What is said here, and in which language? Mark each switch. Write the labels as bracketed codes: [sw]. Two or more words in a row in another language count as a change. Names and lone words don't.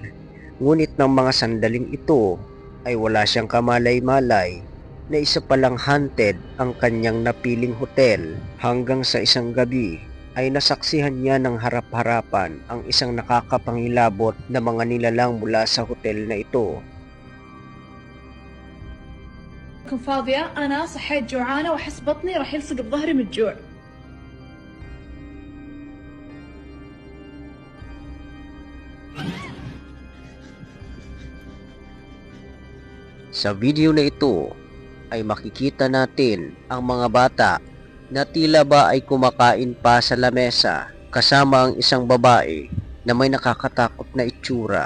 [tl] Ngunit ng mga sandaling ito ay wala siyang kamalay-malay na isa palang haunted ang kanyang napiling hotel. Hanggang sa isang gabi ay nasaksihan niya ng harap-harapan ang isang nakakapangilabot na mga nilalang mula sa hotel na ito. [ar] كنت فاضية أنا صحيت جوعانة وأحس بطني راح يلصق بظهري من الجوع. [tl] Sa video na ito ay makikita natin ang mga bata na tila ba ay kumakain pa sa lamesa kasama ang isang babae na may nakakatakot na itsura.